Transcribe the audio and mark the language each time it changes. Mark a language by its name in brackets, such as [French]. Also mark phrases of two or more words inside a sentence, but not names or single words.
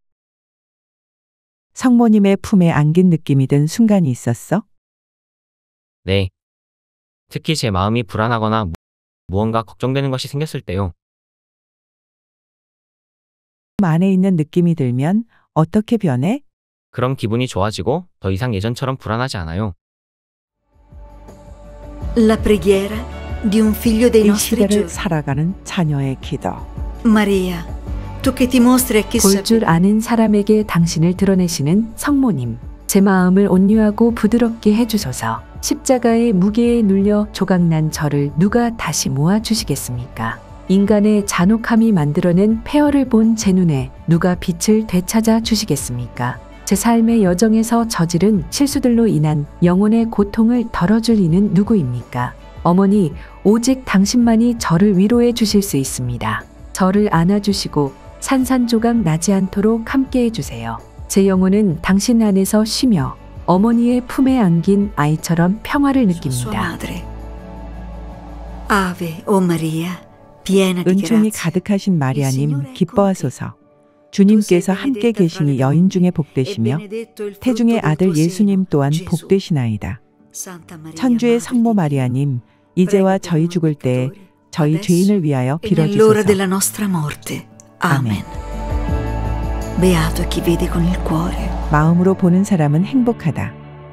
[Korean] 성모님의 품에 안긴 느낌이 든 순간이 있었어? 네. 특히 제 마음이 불안하거나 무언가 걱정되는 것이 생겼을 때요. 안에 있는 느낌이 들면 어떻게 변해? 그럼 기분이 좋아지고 더 이상 예전처럼 불안하지 않아요. [Italian] La preghiera di un figlio dei [Korean] 이 [Italian] nostri [Korean] 시대를 [Italian] giorni. [Korean] 살아가는 자녀의 기도. [Italian] Maria, tu che ti mostri a chi [Korean] 볼 줄 아는 사람에게 당신을 드러내시는 성모님. 제 마음을 온유하고 부드럽게 해주소서. 십자가의 무게에 눌려 조각난 저를 누가 다시 모아주시겠습니까? 인간의 잔혹함이 만들어낸 폐허를 본 제 눈에 누가 빛을 되찾아 주시겠습니까? 제 삶의 여정에서 저지른 실수들로 인한 영혼의 고통을 덜어줄 이는 누구입니까? 어머니, 오직 당신만이 저를 위로해 주실 수 있습니다. 저를 안아주시고 산산조각 나지 않도록 함께 해주세요. 제 영혼은 당신 안에서 쉬며 어머니의 품에 안긴 아이처럼 평화를 느낍니다. [Italian] Ave, o Maria, piena di [Korean] 은총이 [Italian] grazia. [Korean] 가득하신 마리아님 기뻐하소서. 주님께서 함께 계시니 여인 중에 복되시며 태중의 아들 예수님 또한 복되시나이다. 천주의 성모 마리아님, 이제와 저희 죽을 때에 저희 죄인을 위하여 [Italian] Nell'ora [Korean] 빌어주소서. [Italian] della nostra morte. Amen. Beato chi vede con il cuore. [Korean] 마음으로 보는 사람은 행복하다.